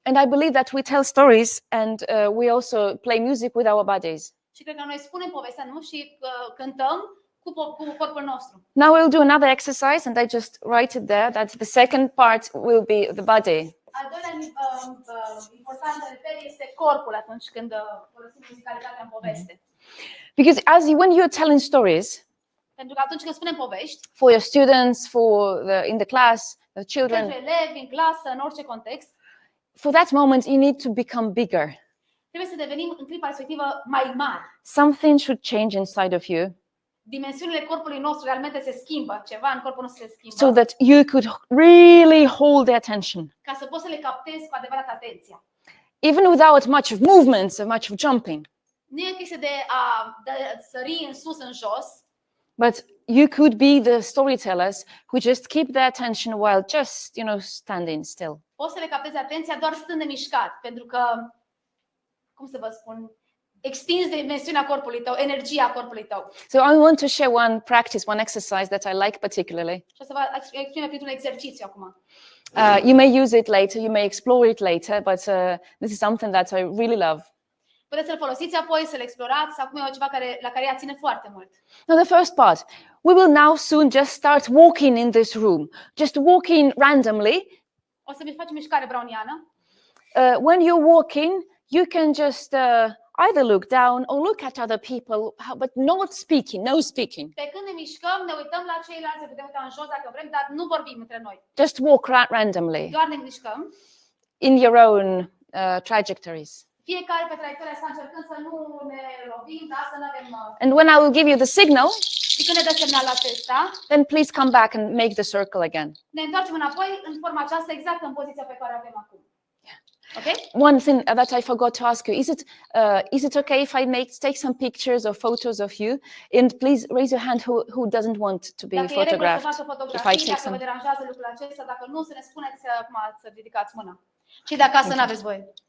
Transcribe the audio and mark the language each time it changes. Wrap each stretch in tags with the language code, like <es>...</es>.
<en>And I believe that we tell stories and we also play music with our bodies.</en> <ro>Și cred că noi spunem povestea, nu? Și cântăm cu corpul nostru.</ro> <en>Now we'll do another exercise and I just write it there that the second part will be the body.</en> <ro>Al doilea important reper este corpul atunci când folosim muzicalitatea în poveste.</ro> <en>Because when you're telling stories,</en> <ro>Pentru că atunci când spunem povești,</ro> <en>for your students, in the class, the children,</en> <ro>pentru elevi, în clasă, în orice context,</ro> <en>for that moment you need to become bigger.</en> <ro>trebuie să devenim în clipa respectivă mai mari.</ro> <en>Something should change inside of you</en> <ro>Dimensiunile corpului nostru realmente se schimbă, ceva în corpul nostru se schimbă.</ro> <en>so that you could really hold their attention.</en> <ro>Ca să poți să le captezi cu adevărat atenția.</ro> <en>Even without much of movements or much of jumping.</en> <ro>Nu e chestie de a sări în sus, în jos,</ro> <en>But you could be the storytellers who just keep their attention while just, standing still.</en> <ro>poți să le captezi atenția doar stând nemișcat, pentru că, cum să vă spun, extinzi dimensiunea corpului tău, energia corpului tău.</ro> <en>So I want to share one practice, one exercise that I like particularly.</en> <ro>Și o să vă exprime printr-un exercițiu acum.</ro> <en>You may use it later, you may explore it later, but this is something that I really love.</en> <ro>Puteți să-l folosiți apoi, să-l explorați. Acum e ceva la care ea ține foarte mult.</ro> <en>Now the first part, we will now soon just start walking in this room, just walking randomly.</en> <ro>O să facem mișcare browniană.</ro> <en>When you're walking, you can just either look down or look at other people, but not speaking, no speaking.</en> <ro>Pe când ne mișcăm, ne uităm la ceilalți, ne putem uita în jos dacă vrem, dar nu vorbim între noi.</ro> <en>Just walk randomly</en> <ro>Doar ne mișcăm.</ro> <en>in your own trajectories.</en> <ro>Fiecare pe traiectoria asta încercând să nu ne lovim, da? Să nu avem...</ro> <en>And when I will give you the signal,</en> <ro>Și când ne dă semnalul acesta,</ro> <en>then please come back and make the circle again.</en> <ro>ne întoarcem înapoi în forma aceasta, exact în poziția pe care o avem acum.</ro> <en>Okay? One thing that I forgot to ask you, is it okay if I take some pictures or photos of you? And please raise your hand who doesn't want to be</en> <ro>Dacă e regulă să</ro> <en>photographed.</en> <ro>facă</ro> <en>If I</en> <ro>fotografii,</ro> <en>take</en> <ro>dacă vă</ro> <en>some.</en> <ro>deranjează lucrul acesta, dacă nu, să ne spuneți acum să ridicați mâna. Și de acasă nu aveți voie.</ro>